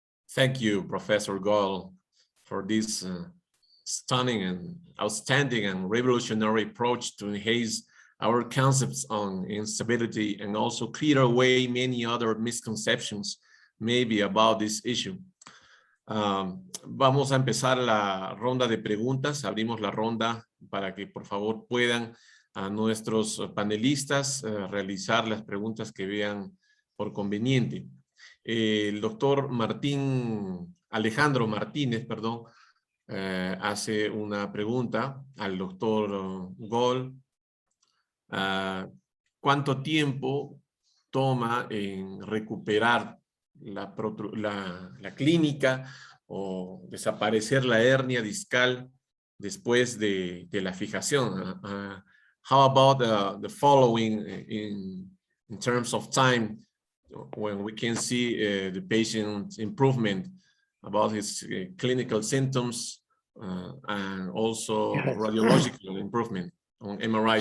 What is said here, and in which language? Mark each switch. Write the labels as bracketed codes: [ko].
[en] Thank you, Professor Goel, for this stunning and outstanding and revolutionary approach to enhance our concepts on instability and also clear away many other misconceptions maybe about this issue. [es] Vamos a empezar la ronda de preguntas. Abrimos la ronda para que por favor puedan a nuestros panelistas realizar las preguntas que vean por conveniente. El doctor Alejandro Martínez, perdón, hace una pregunta al doctor Goel. ¿Cuánto tiempo toma en recuperar la clínica o desaparecer la hernia discal después de la fijación? [en] How about the following in terms of time when we can see the patient's improvement about his clinical symptoms and also Yes. radiological improvement on MRI